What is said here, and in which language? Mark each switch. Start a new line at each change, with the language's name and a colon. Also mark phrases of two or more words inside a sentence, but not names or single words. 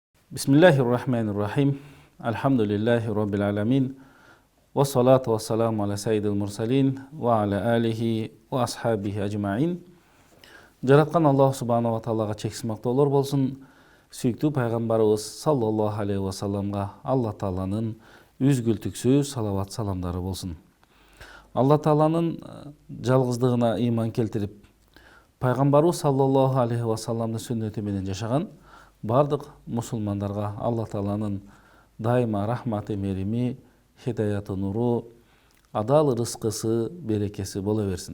Arabic: بسم الله الرحمن الرحيم. الحمد لله رب العالمين. والصلاة والسلام على سيد المرسلين وعلى آله وأصحابه أجمعين.
Kyrgyz: Жараткан Аллах
Arabic: سبحانه وتعالى
Kyrgyz: чексиз мактоолор болсун. Сүйүктүү пайгамбарыбыз
Arabic: صلى الله عليه وسلم
Kyrgyz: Алла тааланын үзгүлтүксүз салават саламдары болсун. Алла тааланын жалгыздыгына ыйман келтирип, пайгамбарыбыз
Arabic: صلى الله عليه وسلم
Kyrgyz: сүннөтү менен жашаган бардык мусулмандарга Алла тааланын дайыма рахматы, мерими, хидаяты, нуру, адал рызкысы, берекеси боло берсин.